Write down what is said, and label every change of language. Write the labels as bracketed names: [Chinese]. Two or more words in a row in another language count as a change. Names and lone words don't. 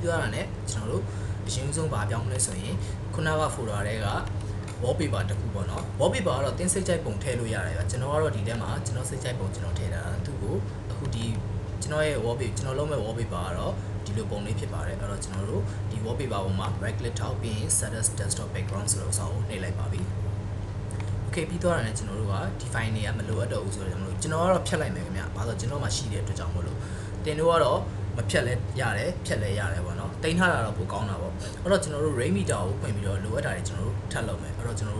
[Burmese] သွားတာနဲ့ကျွန်တော်တို့အရင်ဆုံးဘာပြောင်းမလဲဆိုရင်ခုနက folder တွေက wallpaper တခုပေါ့နော် wallpaper ကတော့သင်စိတ်ကြိုက်ပုံထည့်လို့ရတယ်ဗျာကျွန်တော်ကတော့ဒီထဲမှာကျွန်တော်စိတ်ကြိုက်ပုံကျွန်တော်ထည့်တာသူ့ကိုအခုဒီကျွန်တော်ရဲ့ wallpaper ကျွန်တော်လုပ်မဲ့ wallpaper ကတော့ဒီလိုပုံလေးဖြစ်ပါတယ်အဲ့တော့ကျွန်တော်တို့ဒီ wallpaper ပေါ်မှာ [English] right click [Burmese] ထောက်ပြီးရင် [English] set as desktop background [Burmese] ဆိုတဲ့ဥစ္စာ ကိုနှိပ်လိုက်ပါပြီ okay ပြီးသွားတာနဲ့ကျွန်တော်တို့ကဒီ file တွေကမလိုအပ်တော့ဘူးဆိုတော့ကျွန်တော်ကတော့ဖြတ်လိုက်မယ်ခင်ဗျာဘာလို့ကျွန်တော်မှရှိတဲ့အတွက်ကြောင့်မို့လို့တင်တို့ကတော့မဖြတ်လဲ ရတယ်ဖြတ်လဲရတယ်ပေါ့နော်တင်ထားတာတော့ပိုကောင်းတာပေါ့အဲ့တော့ကျွန်တော်တို့ Raymeter ကိုဖွင့်ပြီးတော့လိုအပ်တာတွေကျွန်တော်တို့ထပ်လုပ်မယ်အဲ့တော့ကျွန်တော်